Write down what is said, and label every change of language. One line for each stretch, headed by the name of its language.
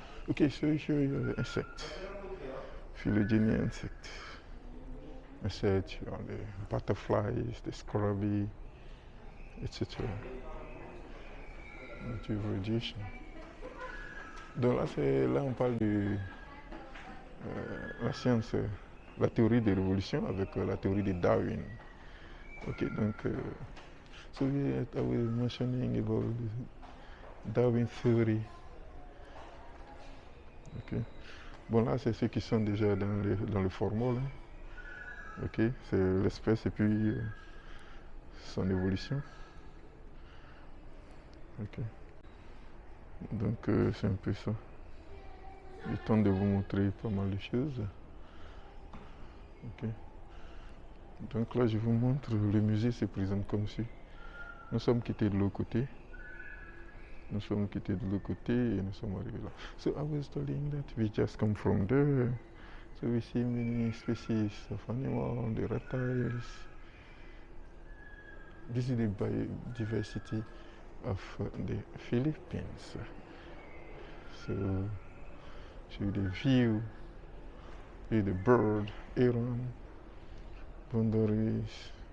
English: Okay, so here you have the insect, phylogeny insect. Insect, you have the butterflies, the scarabaei, etc. Multivariation.
French: Donc là, on parle de la science, la théorie de l'évolution avec la théorie de Darwin.
English: Ok,
French: donc,
English: so I was mentioning about Darwin theory. Ok.
French: Bon, là, c'est ceux qui sont déjà dans le formol. Hein. Ok, c'est l'espèce et puis son évolution. Ok. Donc, c'est un peu ça. Je tente de vous montrer pas mal de choses. Ok. Donc là, je vous montre, le musée se présente comme ci. Nous sommes quittés de l'autre côté. Nous sommes quittés de l'autre côté et nous sommes arrivés là.
English: So I was telling that we just come from there. So we see many species of animals, the reptiles. This is the biodiversity of the Philippines. So show you the view, see the bird, heron, boundaries.